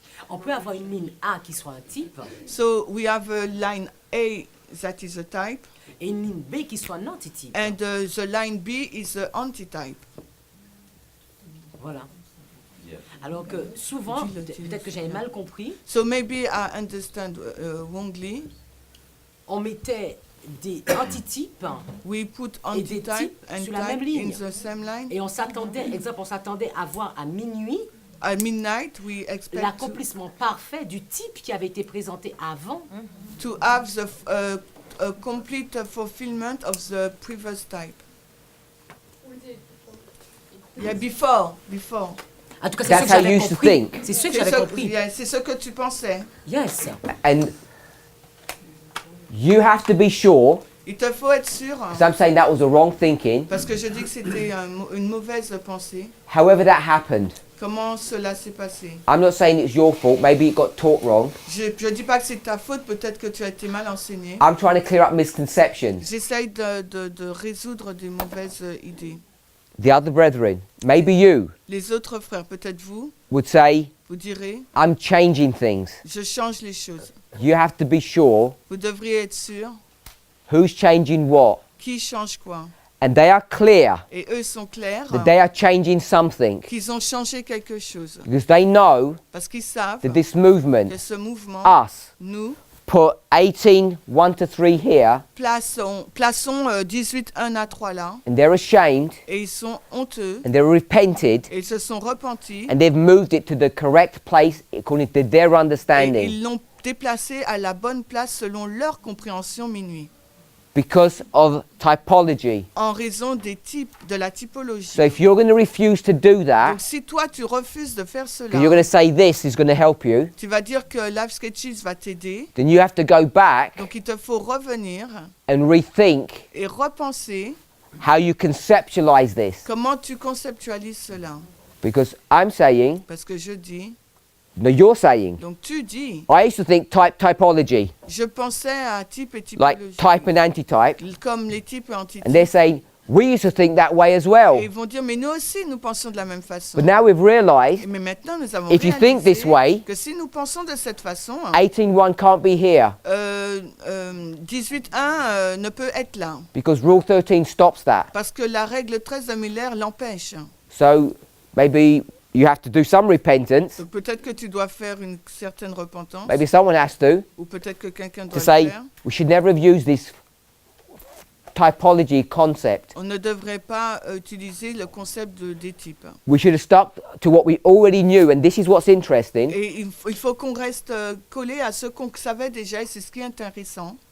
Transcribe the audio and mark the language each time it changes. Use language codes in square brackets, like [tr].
[fr] On peut avoir une ligne A qui soit un type. [en] So we have a line A that is a type. [fr] Et une ligne B qui soit un antitype. [en] And the line B is the antitype. [fr] Voilà. Alors que souvent, peut-être que j'avais mal compris. [en] So maybe I understand wrongly. [fr] On mettait des antitypes [en] We put [fr] et des [en] antitype [fr] types [en] and [fr] sur la même [en] type [fr] ligne. [en] in the same line. [fr] Et on s'attendait, on s'attendait à voir à minuit [en] At midnight, we expect [fr] l'accomplissement parfait du type qui avait été présenté avant. [en] to have the a complete fulfillment of the previous type. Yeah, before. [fr] En tout cas, c'est [en] That's [fr] ce que [en] how you [fr] j'avais [en] used to [fr] compris. [en] think. [fr] C'est ce que j'avais compris. Yeah, c'est ce que tu pensais. [en] Yes. And you have to be sure [fr] Il te faut être sûr, [en] because I'm saying that was the wrong thinking. [fr] parce que je dis que c'était une mauvaise pensée. [en] However that happened, [fr] Comment cela s'est passé? [en] I'm not saying it's your fault. Maybe it got taught wrong. [fr] Je dis pas que c'est ta faute, peut-être que tu as été mal enseigné. [en] I'm trying to clear up misconceptions. [fr] J'essaye de résoudre des mauvaises idées. [en] The other brethren, maybe you, [fr] Les autres frères, peut-être vous, [en] would say, [fr] vous direz, [en] I'm changing things. [fr] je change les choses. [en] You have to be sure [fr] Vous devriez être sûr [en] who's changing what. [fr] qui change quoi. [en] And they are clear [fr] Et eux sont clairs [en] that they are changing something [fr] qu'ils ont changé quelque chose. [en] because they know [fr] Parce qu'ils savent [en] that this movement, [fr] que ce mouvement, [en] us, [fr] nous, [en] put 18, 1 to 3 here, [fr] plaçons 18, 1 à 3 là, [en] and they're ashamed, [fr] et ils sont honteux, [en] and they're repented, [fr] et ils se sont repentis, [en] and they've moved it to the correct place according to their [fr] et [en] understanding [fr] ils l'ont déplacé à la bonne place selon leur compréhension minuit, [en] because of typology. [fr] en raison des types, de la typologie. [en] So if you're going to refuse to do that, [fr] Donc si toi tu refuses de faire cela, [en] because you're going to say this is going to help you, [fr] tu vas dire que Life Sketches va t'aider, [en] then you have to go back [fr] donc il te faut revenir [en] and rethink [fr] et repenser [en] how you conceptualize this. [fr] comment tu conceptualises cela. [en] Because I'm saying, [fr] Parce que je dis, [en] no, you're saying, [fr] donc tu dis, [en] I used to think typology, [fr] je pensais à type et [en] like [fr] typologie, [en] type and antitype, [fr] comme les types et [en] and [fr] antitypes. [en] they're saying, we used to think that way as [fr] Et [en] well. [fr] ils vont dire, mais nous aussi, nous pensons de la même façon. [en] But now we've realized [fr] Mais maintenant, nous avons [en] if you think this [fr] réalisé [en] way, [fr] que si nous pensons de cette façon, [en] 18.1 can't be here [fr] 18.1 ne peut être là, [en] because Rule 13 stops that. [fr] parce que la règle 13 de Miller l'empêche. [en] So maybe you have to do some repentance. [fr] Donc peut-être que tu dois faire une certaine repentance, [en] Maybe someone has to [fr] ou peut-être que quelqu'un doit [en] to [fr] le [en] say [fr] faire. [en] we should never have used this typology concept. [fr] On ne devrait pas utiliser le concept des types. [en] We should have stuck to what we already knew, and this is what's interesting. [fr] Et il faut qu'on reste collé à ce qu'on savait déjà, et c'est ce qui est intéressant.